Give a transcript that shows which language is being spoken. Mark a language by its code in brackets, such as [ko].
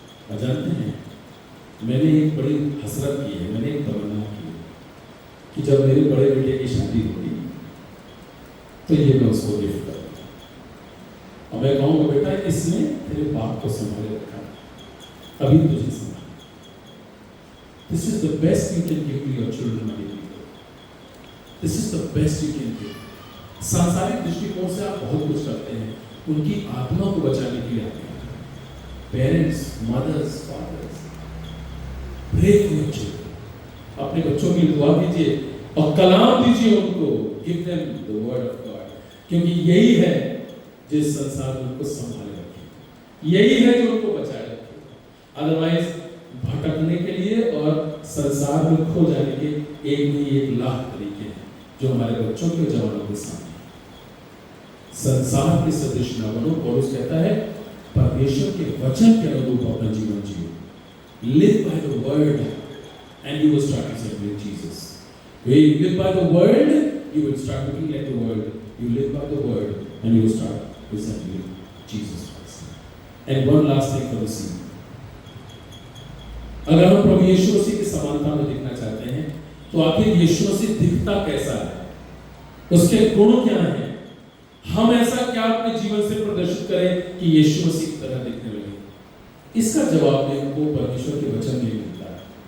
[hi] आप जानते हैं, मैंने एक बड़ी हसरत की है, मैंने एक तमन्ना की है कि जब मेरे बड़े बेटे की शादी होगी तो ये मैं उसको गिफ्ट करूँगा। और मैं कहूँगा, बेटा इसने तेरे बाप को संभाले रखा, अभी तुझे संभाल। [en] This is the best you can give to your children, my people. This is the best you can give. [hi] सांसारिक दृष्टिकोण से आप बहुत कुछ करते हैं, उनकी आत्मा को बचाने के लिए आते हैं। [en] Parents, mothers, fathers, pray for your children. [hi] अपने बच्चों की दुआ कीजिए और कलाम दीजिए उनको। [en] give them the word of God, [hi] क्योंकि यही है जिस संसार में उनको संभाले रखे, यही है जो उनको बचाए रखे। अदरवाइज भटकने के लिए और संसार में खो जाने के एक नहीं 1 लाख तरीके हैं जो हमारे बच्चों के जवानों के सामने। संसार के सदृश न बनो। पौलुस कहता है, परमेश्वर के वचन के अनुरूप अपना जीवन जियो। [en] Live by the word and you will start resembling Jesus. When you live by the word, you will start looking like the world. You live by the word and you will start resembling Jesus Christ. And one last thing for the scene. [hi] अगर हम प्रभु यीशु मसीह की समानता में दिखना चाहते हैं, तो आखिर यीशु मसीह दिखता कैसा है? उसके गुण क्या हैं? हम ऐसा क्या अपने जीवन से प्रदर्शित करें कि यीशु मसीह की तरह दिखने लगे? इसका जवाब हमको परमेश्वर के वचन में मिलता है।